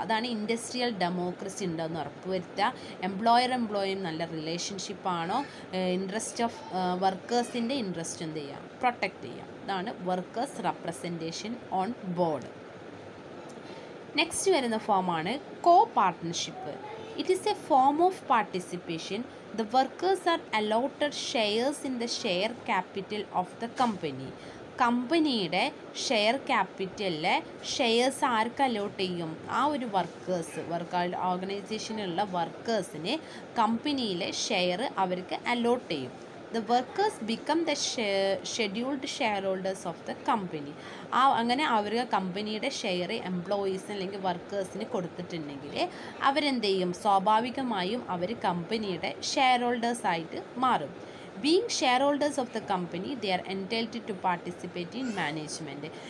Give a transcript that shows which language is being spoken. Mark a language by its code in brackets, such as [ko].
[ml] അതാണ് industrial democracy ഉണ്ടോ എന്ന് ഉറപ്പുവരുത്തുക. എംപ്ലോയറും നല്ല റിലേഷൻഷിപ്പാണോ, ഇൻട്രസ്റ്റ് ഓഫ് വർക്കേഴ്സിൻ്റെ ഇൻട്രസ്റ്റ് എന്ത് ചെയ്യുക പ്രൊട്ടക്റ്റ് ചെയ്യുക. ഇതാണ് workers representation on board. Next വരുന്ന ഫോമാണ് കോ partnership. [en] It is a form of participation. The workers are allotted shares in the share capital of the company. [ml] കമ്പനിയുടെ ഷെയർ ക്യാപിറ്റലിലെ ഷെയർസ് ആർക്ക് അലോട്ട് ചെയ്യും? ആ ഒരു ഓർഗനൈസേഷനിലുള്ള വർക്കേഴ്സിന് കമ്പനിയിലെ ഷെയർ അവർക്ക് അലോട്ട് ചെയ്യും. [en] The workers become the scheduled shareholders of the company. [ml] അങ്ങനെ അവർ കമ്പനിയുടെ share എംപ്ലോയീസിന് അല്ലെങ്കിൽ വർക്കേഴ്സിന് കൊടുത്തിട്ടുണ്ടെങ്കിൽ അവരെന്ത് ചെയ്യും? സ്വാഭാവികമായും അവർ കമ്പനിയുടെ ഷെയർ ഹോൾഡേഴ്സായിട്ട് മാറും. [en] Being shareholders of the company they are entitled to participate in management.